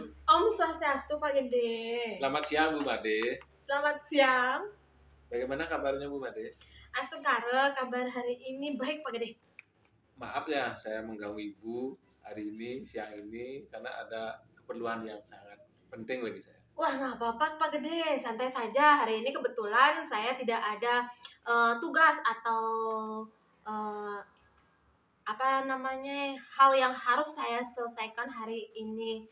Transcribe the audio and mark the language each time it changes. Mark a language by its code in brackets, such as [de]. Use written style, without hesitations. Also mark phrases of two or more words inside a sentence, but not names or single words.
[ban] Om Swastiastu [id] Pak Gede. Selamat siang Bu Made. Selamat siang. Bagaimana kabarnya Bu Made? Astungkara, kabar hari ini baik Pak Gede. Maaf ya saya mengganggu Ibu hari ini, siang ini, karena ada keperluan yang sangat penting bagi saya. Wah, nggak apa-apa Pak Gede, santai saja. Hari ini kebetulan saya tidak ada tugas atau eh, apa namanya hal yang harus saya selesaikan hari ini.